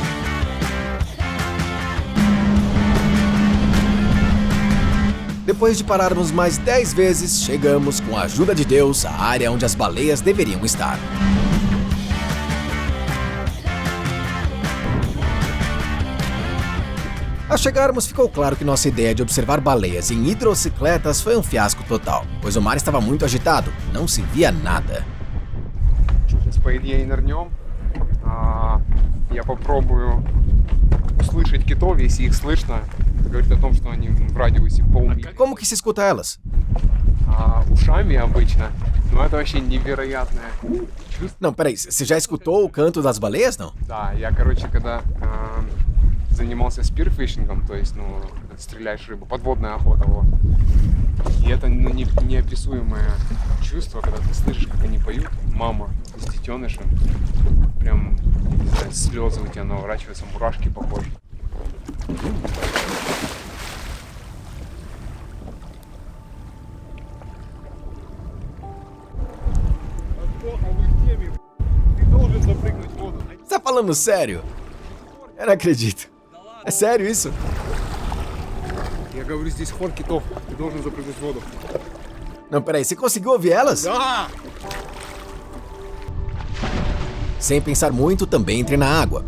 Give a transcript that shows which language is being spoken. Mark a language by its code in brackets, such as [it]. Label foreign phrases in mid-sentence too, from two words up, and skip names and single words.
[pt] Depois de pararmos mais 10 vezes, chegamos, com a ajuda de Deus, à área onde as baleias deveriam estar. Ao chegarmos, ficou claro que nossa ideia de observar baleias em hidrocicletas foi um fiasco total, pois o mar estava muito agitado, não se via nada. [ru] Сейчас, по идее, нырнем. Я попробую услышать китов, если их слышно. Это говорит о том, что они в радиусе полмили. [pt] Como que se escuta elas? [ru] Ушами обычно. Но это вообще невероятное чувство. [pt] Não, peraí, você já escutou o canto das baleias, não? [ru] Да, я, короче, когда занимался спирфишингом, то есть, стреляешь рыбу, подводная охота, вот. И это неописуемое чувство, когда ты слышишь, как они поют, мама с детенышем, прям, не знаю, слезы у тебя наворачиваются, мурашки по коже. [pt] Você tá falando sério? Eu não acredito. É sério isso? [ru] Я говорю, здесь хор китов, ты должен запрыгнуть в воду. [pt] Não, peraí, você conseguiu ouvir elas? [ru] Да! [pt] Sem pensar muito, também entrei na água.